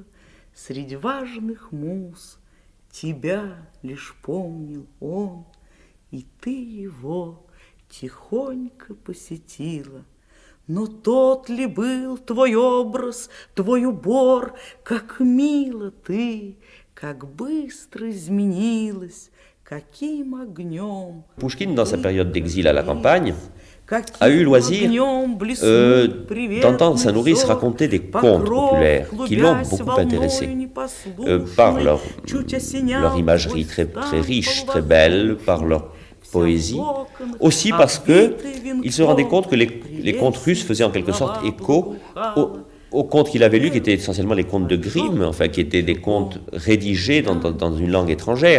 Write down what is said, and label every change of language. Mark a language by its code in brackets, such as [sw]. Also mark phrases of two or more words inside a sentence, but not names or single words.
[ru] Среди важных муз тебя лишь помнил он, и ты его тихонько посетила. Но тот ли был твой образ, твой убор, как мило ты, как быстро изменилась, [fr] Pouchkine, dans sa période d'exil à la campagne, a eu loisir d'entendre sa nourrice raconter des contes populaires qui l'ont beaucoup intéressé par leur imagerie très, très riche, très belle, par leur poésie, aussi parce qu'il se rendait compte que les contes russes faisaient en quelque sorte écho aux contes qu'il avait lus, qui étaient essentiellement les contes de Grimm, enfin qui étaient des contes rédigés dans une langue étrangère.